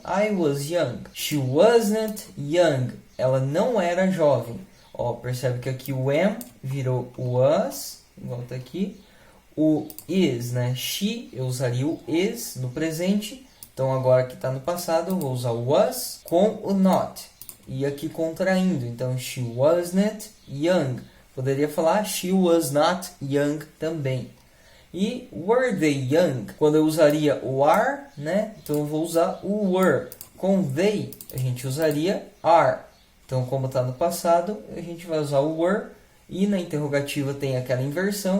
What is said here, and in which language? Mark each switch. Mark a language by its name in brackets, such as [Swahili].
[English] I was young. She wasn't young, [Portuguese] ela não era jovem. Ó, percebe que aqui o am virou was, volta aqui. O is, né? She, eu usaria o is no presente. Então agora que está no passado eu vou usar o was com o not. E aqui contraindo. Então [English] she wasn't young. [Portuguese] Poderia falar [English] she was not young [Portuguese] também. E [English] were they young? [Portuguese] Quando eu usaria o are, né? Então eu vou usar o were. Com they a gente usaria are. Então como está no passado a gente vai usar o were. E na interrogativa tem aquela inversão.